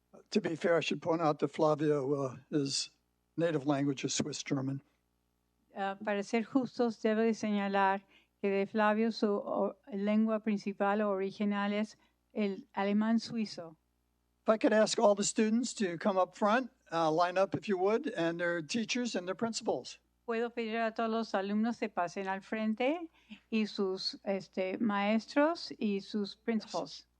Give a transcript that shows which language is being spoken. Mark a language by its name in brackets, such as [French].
[English] To be fair, I should point out that Flavio, his native language is Swiss German. [Spanish] Para ser justos, debo de señalar que de Flavio su lengua principal o original es el alemán suizo. [English] If I could ask all the students to come up front, line up if you would, and their teachers and their principals. [Spanish] Puedo pedir a todos los alumnos que pasen al frente y sus maestros y sus principals,